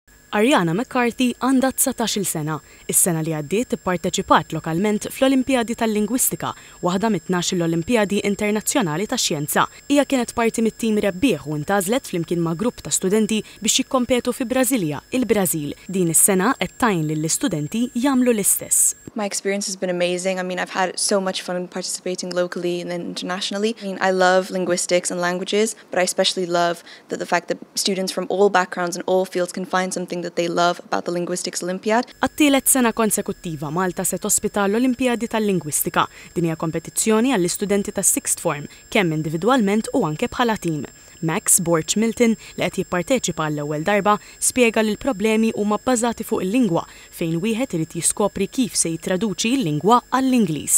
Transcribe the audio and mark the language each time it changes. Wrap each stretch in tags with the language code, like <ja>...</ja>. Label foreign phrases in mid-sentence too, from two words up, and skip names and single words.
<mt>Ariana McCarthy għandha 19-il sena. Is-sena li għaddiet ipparteċipat lokalment fl-Olimpjadi tal-Lingwistika, waħda mit-12 l-Olimpjadi Internazzjonali tax-Xjenza. Hija kienet parti mit-tim rebbieħ u ntgħażlet flimkien ma' grupp ta' studenti biex jikkompetu fi Brażilja, il-Brażil. Din is-sena qed tgħin lill-istudenti jagħmlu l-istess.</mt> <en>My experience has been amazing. I mean, I've had so much fun participating locally and internationally. I mean, I love linguistics and languages, but I especially love the fact that students from all backgrounds and all fields can find something that they love about the Linguistics Olympiad.</en> <mt>Għat-tielet sena konsekuttiva Malta se tospita l-Olimpjadi tal-Lingwistika. Din hija kompetizzjoni għall-istudenti ta'</mt> <en>Sixth Form,</en> <mt>kemm individwalment u anke bħala tim. Max Borch Milton, li qed jipparteċipa għall-ewwel darba, spjega li l-problemi huma bbażati fuq il-lingwa fejn wieħed irid jiskopri kif se jitraduċi l-lingwa għall-Ingliż.</mt>